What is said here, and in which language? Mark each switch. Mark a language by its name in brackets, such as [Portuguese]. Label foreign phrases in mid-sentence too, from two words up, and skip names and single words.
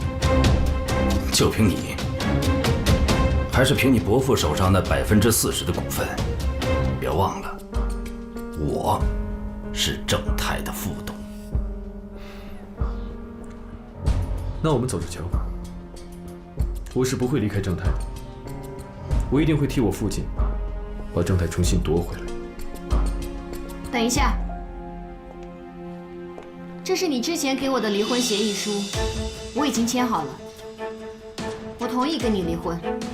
[Chinese] 就憑你，還是憑你伯父手上那40%的股份？別忘了，我是正太的副董。那我們走着瞧。我是不會離開正太的，我一定會替我父親把正太重新奪回來。等一下，這是你之前給我的離婚協議書，我已經簽好了，我同意跟你離婚。